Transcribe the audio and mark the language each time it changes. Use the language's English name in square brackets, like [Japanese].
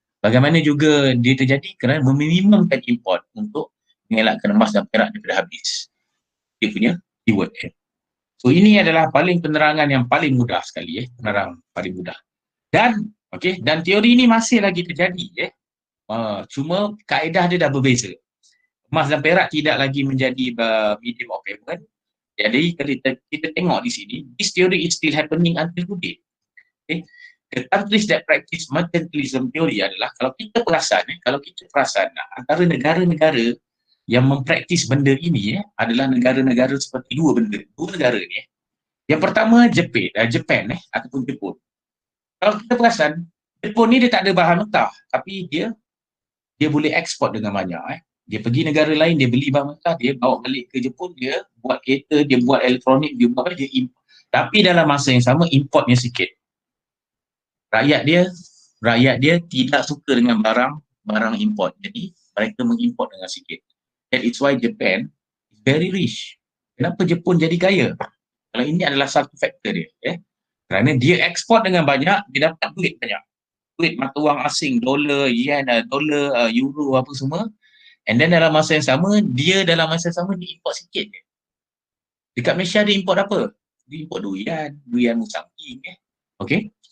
[Malay] Bagaimana juga dia terjadi kerana meminimumkan import untuk mengelakkan emas dan perak daripada habis. Dia punya keyword dia. So ini adalah penerangan yang paling mudah sekali, penerang paling mudah. Dan dan teori ini masih lagi terjadi, cuma kaedah dia dah berbeza. Emas dan perak tidak lagi menjadi medium of payment. Jadi kalau kita tengok di sini, [English] this theory is still happening until today. The countries that practice mercantilism theory [Malay] adalah kalau kita perasan antara negara-negara yang mempraktis benda ini adalah negara-negara seperti dua negara ni. Yang pertama Japan ataupun Jepun. Kalau kita perasan, Jepun ni dia tak ada bahan mentah, tapi dia boleh ekspor dengan banyak. Dia pergi negara lain, dia beli bahan mentah, dia bawa balik ke Jepun, dia buat kereta, dia buat elektronik, dia buat dia import. Tapi dalam masa yang sama importnya sikit. Rakyat dia tidak suka dengan barang import. Jadi mereka mengimport dengan sikit. [English] That is why Japan is very rich. [Malay] Kenapa Jepun jadi kaya? Kalau ini adalah satu faktor dia. Kerana dia ekspor dengan banyak, dia dapat duit banyak. Duit mata wang asing, dolar, yen, dolar, euro apa semua. And then dalam masa yang sama, dia import sikit je. Dekat Malaysia dia import apa? Dia import durian musang king. Okay?